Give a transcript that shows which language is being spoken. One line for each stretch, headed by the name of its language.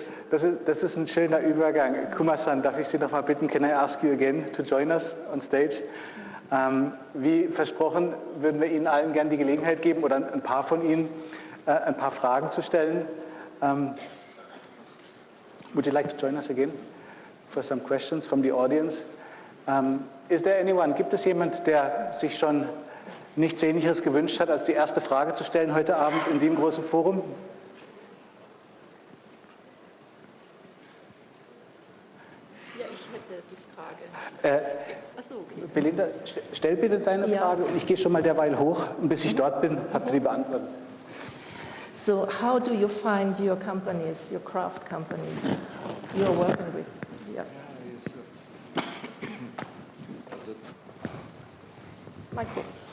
German: Das ist ein schöner Übergang. Kuma-san, darf ich Sie noch mal bitten,
English: can I ask you again to join us on stage?
German: Wie versprochen, würden wir Ihnen allen gerne die Gelegenheit geben, oder ein paar von Ihnen, ein paar Fragen zu stellen.
English: Would you like to join us again for some questions from the audience? Is there anyone?
German: Gibt es jemand, der sich schon nichts Sehnlicheres gewünscht hat, als die erste Frage zu stellen heute Abend in dem großen Forum? Ja, ich hätte die Frage. Achso, okay. Belinda, stell bitte deine Frage und ich gehe schon mal derweil hoch und bis ich dort bin, habt ihr die beantwortet.
English: So how do you find your companies, your craft companies you're working with? Yeah. Michael.